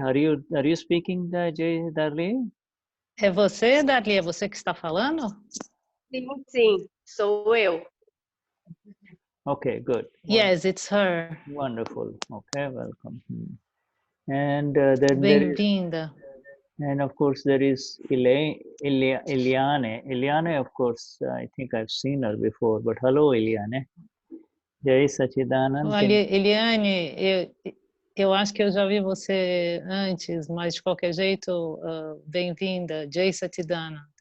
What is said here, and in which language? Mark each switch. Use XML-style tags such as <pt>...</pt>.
<en>Are you speaking, Jai Darli?</en> <pt>É você, Darli? É você que está falando? Sim, sou eu.</pt> <en>Okay, good. Yes, it's her. Wonderful. Okay, welcome. And then</en> <pt>bem-vinda.</pt> <en>And of course there is Eliane. Eliane, of course, I think I've seen her before, but hello, Eliane. Jai Satchidanand.</en> <pt>Olha, Eliane, eu acho que eu já vi você antes, mas de qualquer jeito, bem-vinda, Jai Satchidanand.</pt>